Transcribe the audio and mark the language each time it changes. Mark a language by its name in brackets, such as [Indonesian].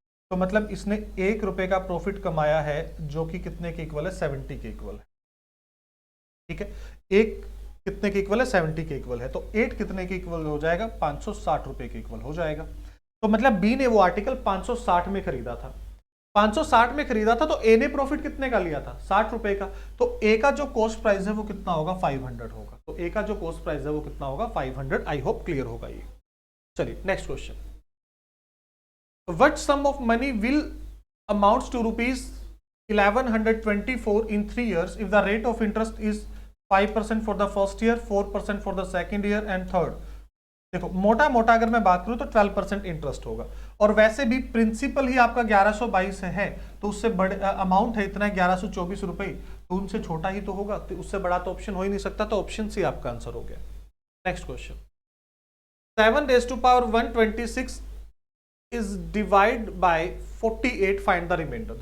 [Hindi] तो मतलब इसने 1 रुपए का प्रॉफिट कमाया है, जो कि कितने के इक्वल है, 70 के इक्वल है, ठीक है, एक कितने के इक्वल है, 70 के इक्वल है, तो 8 कितने के इक्वल हो जाएगा, 560 रुपए के इक्वल हो जाएगा। तो मतलब बी ने वो आर्टिकल 560 में खरीदा था, 560 में खरीदा था, तो ए ने प्रॉफिट कितने का लिया था, 60 रुपए का, तो ए का जो कॉस्ट प्राइस है वो कितना होगा, 500 होगा, तो ए का जो कॉस्ट प्राइस है वो कितना होगा, 500। आई होप क्लियर होगा ये। [English] चलिए next question, what sum of money will amounts to ₹1124 in 3 years if the rate of interest is 5% for the first year, 4% for the second year and third। [Hindi] देखो मोटा मोटा अगर मैं बात करूं तो 12% इंटरेस्ट होगा, और वैसे भी प्रिंसिपल ही आपका 1122 है, तो उससे बड़े अमाउंट है इतना 1124 रुपए, तो उनसे छोटा ही तो होगा, तो उससे बड़ा तो ऑप्शन हो ही नहीं सकता, तो ऑप्शन सी आपका आंसर हो गया। [English] Next question, 7⁻126 is divide by 48, find the remainder.